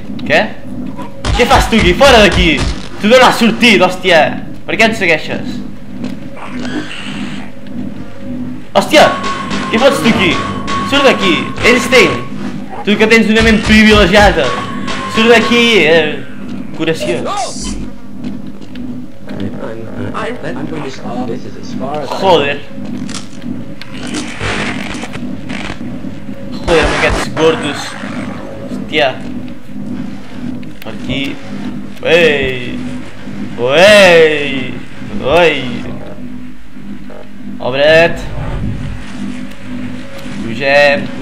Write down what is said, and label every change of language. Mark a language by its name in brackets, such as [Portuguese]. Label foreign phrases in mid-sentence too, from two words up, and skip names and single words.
[Catalan] Què? Què fas tu aquí? Fora d'aquí! Tu d'on has sortit, hòstia! Per què ens segueixes? Hòstia! Què fots tu aquí? Surt d'aquí! Einstein! Tu que tens una ment privilegiada! Surt d'aquí! Curació! [English] I'm going to stop. This is as far as [Spanish] Joder! [Catalan] Joder, amb aquests gordos! Hòstia! Per aquí! Oi! Obre't! Pugem!